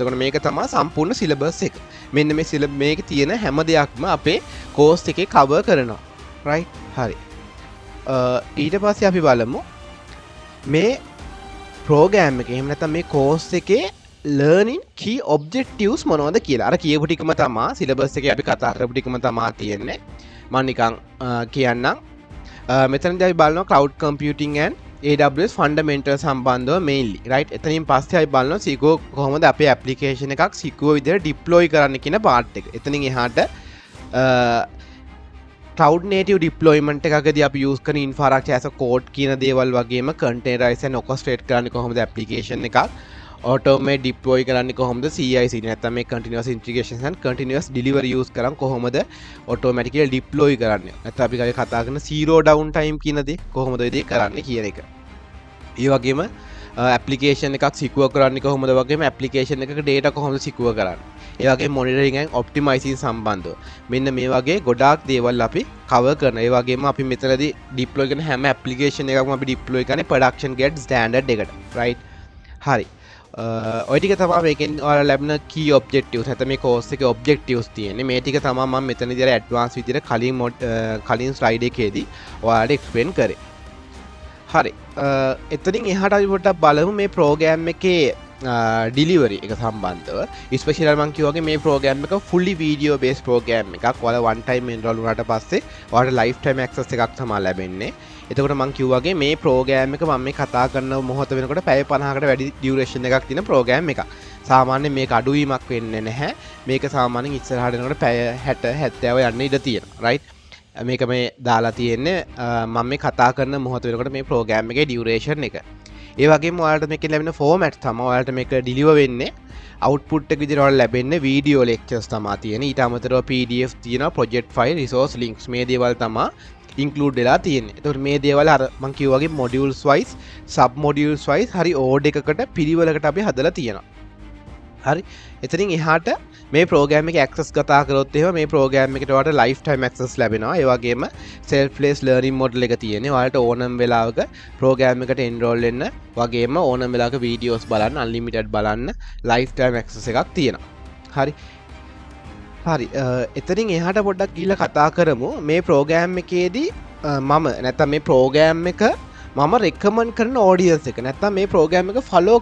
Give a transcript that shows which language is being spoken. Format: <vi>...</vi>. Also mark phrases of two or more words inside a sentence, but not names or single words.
<si>එතකොට මේක තමයි සම්පූර්ණ syllabus එක. මෙන්න මේ මේකේ තියෙන හැම දෙයක්ම අපේ course එකේ cover කරනවා right හරි ඊට පස්සේ අපි බලමු මේ program එක එහෙම නැත්නම් මේ course එකේ</si> <en>learning key objectives</en> <si>මොනවද කියලා. අර කියපු ටිකම තමයි syllabus එකේ අපි කතා කරපු ටිකම තමයි තියෙන්නේ. මම නිකන් කියන්නම්. මෙතනදී අපි බලනවා</si> <en>cloud computing and AWS fundamentals</en> <si>සම්බන්ධව</si> <en>mainly right.</en> <si>එතනින් පස්සේ අපි බලනවා secure කොහොමද අපේ application එකක් secure විදිහට deploy කරන්න කියන part එක. එතනින් එහාට</si> <en>cloud native deployment</en> <si>එකකදී අපි use කරන</si> <en>infrastructure as a code</en> <si>කියන දේවල් වගේම</si> <en>containerize and orchestrate</en> <si>කරන්නේ කොහොමද application එකක්</si> <en>automate deploy</en> <si>කරන්නේ කොහොමද CI/CD නැත්නම් මේ</si> <en>continuous integration and continuous delivery use</en> <si>කරන් කොහොමද automatically deploy කරන්නේ නැත්නම් අපි කතා කරන</si> <en>zero down time</en> <si>කියන දේ කොහොමද ඒ දේ කරන්නේ කියන එක. ඒ වගේම application එකක් secure කරන්නේ කොහොමද වගේම application එකක data කොහොමද secure කරන්නේ. ඒ වගේ</si> <en>monitoring and optimizing</en> <si>සම්බන්ධව මෙන්න මේ වගේ ගොඩාක් දේවල් අපි cover කරනවා. ඒ වගේම අපි මෙතනදී deploy කරන හැම application එකක්ම අපි deploy කරන්නේ</si> <en>production grade standard</en> <si>එකට right හරි ඔය ටික තමයි මේකෙන් ඔයාලා ලැබෙන</si> <en>key objectives</en> <si>නැත්නම් මේ course එකේ objectives තියෙන්නේ. මේ ටික තමයි මම මෙතනදී අර advanced විදිහට කලින් slide එකේදී ඔයාලට explain කරේ. හරි එතනින් එහාට අපි පොඩ්ඩක් බලමු මේ program එකේ delivery එක සම්බන්ධව especially මම කියවගේ මේ program එක</si> <en>fully video based program</en> <si>එකක්. ඔයාලා</si> <en>one time enroll</en> <si>වුණාට පස්සේ ඔයාලට</si> <en>lifetime access</en> <si>එකක් තමයි ලැබෙන්නේ. එතකොට මම කිව්වාගේ මේ program එක මම මේ කතා කරන මොහොත වෙනකොට පැය 50කට වැඩි duration එකක් තියෙන program එකක්. සාමාන්‍යයෙන් මේක අඩුවීමක් වෙන්නේ නැහැ. මේක සාමාන්‍යයෙන් ඉස්සරහට යනකොට පැය 60 70 යන්න ඉඩ තියෙනවා right. මේක මේ දාලා තියෙන්නේ මම මේ කතා කරන මොහොත වෙනකොට මේ program එකේ duration එක. ඒ වගේම ඔයාලට මේකෙන් ලැබෙන format තමයි ඔයාලට මේක deliver වෙන්නේ output එක විදිහට ඔයාලට ලැබෙන්නේ</si> <en>video lectures</en> <si>තමයි තියෙන්නේ. ඊට අමතරව PDF තියෙනවා</si> <en>project file resource links</en> <si>මේ දේවල් තමයි include වෙලා තියෙන්නේ. ඒතකොට මේ දේවල් අර මම කිව්වා වගේ</si> <en>modules wise sub modules wise</en> <si>හරි order එකකට පිළිවෙලකට අපි හදලා තියෙනවා. හරි එතනින් එහාට මේ program එකේ access කතා කරොත් එහෙම මේ program එකට ඔයාලට</si> <en>lifetime access</en> <si>ලැබෙනවා. ඒ වගේම</si> <en>self-paced learning model</en> <si>එක තියෙන්නේ. ඔයාලට ඕනම වෙලාවක program එකට enroll වෙන්න වගේම ඕනම වෙලාවක videos බලන්න unlimited බලන්න</si> <en>lifetime access</en> <si>එකක් තියෙනවා. හරි එතනින් එහාට පොඩ්ඩක් ගිහිල්ලා කතා කරමු මේ program එකේදී මම නැත්තම් මේ ප්‍රෝග්‍රෑම් එක මම රෙකමන්ඩ් කරන ඔඩියන්ස් එක නැත්තම් මේ ප්‍රෝග්‍රෑම් එක ෆලෝ</si>